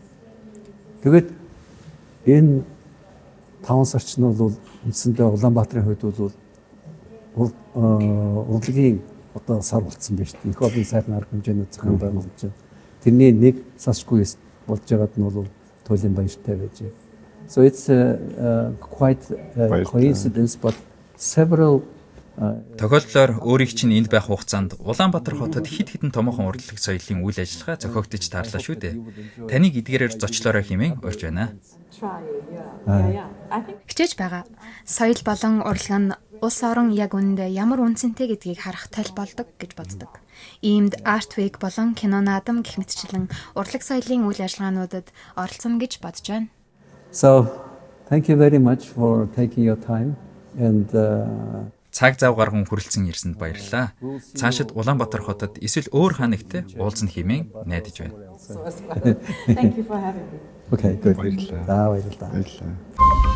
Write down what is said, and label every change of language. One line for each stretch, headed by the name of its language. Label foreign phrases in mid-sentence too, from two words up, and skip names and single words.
Mongolian: Тэгээд энэ 5 сарч нь бол үндсэндээ Улаанбаатарын хувьд бол урлагийн одоо сар болцсон байна шүү дээ. Их олон сайхан арга хэмжээний зохион байгуулж байна. Тэрний нэг сашгүй болж байгаад нь бол туйлын баяртай байж байна.
English: So it's quite a coincidence but several
Mongolian: Тохиолдлоор өөрийг чинь энд байх хугацаанд Улаанбаатар хотод хэд хэдэн томоохон урлаг соёлын үйл ажиллагаа зохиогдож таарлаа шүү дээ. Таныг эдгээрээр зочлоорой хэмээн урьж байна. Хичээж байгаа. Соёл болон урлаг нь улс орон яг үүндээ ямар үнцэнтэй гэдгийг харах тал болдог гэж боддог. Иймд Art Week болон кино наадам гэх мэтчлэн урлаг соёлын үйл ажиллагаануудад оролцоно гэж бодож байна.
English: So thank you very much for taking your time and
Mongolian: Цаг зав гарган хүрэлцэн ирсэнд баярлалаа. Цаашид Улаанбаатар хотод эсвэл өөр ханагт уулзна хэмээн найдаж байна.
English: Thank you for having me. Okay, good.
Mongolian: Баярлалаа. За баярлалаа. Баярлалаа.